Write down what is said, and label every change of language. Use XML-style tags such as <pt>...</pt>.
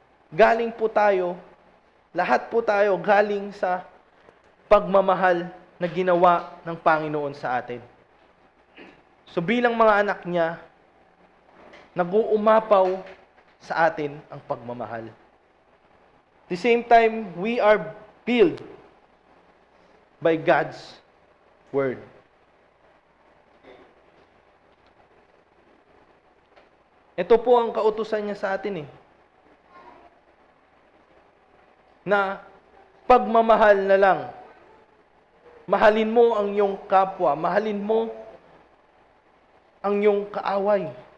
<tl>Galing po tayo, lahat po tayo galing sa pagmamahal na ginawa ng Panginoon sa atin. So bilang mga anak niya, nag-uumapaw sa atin ang pagmamahal.</tl> <en>At the same time, we are built by God's Word.</en> <tl>Ito po ang kautusan niya sa atin na pagmamahal na lang. Mahalin mo ang iyong kapwa. Mahalin mo ang iyong kaaway.</tl>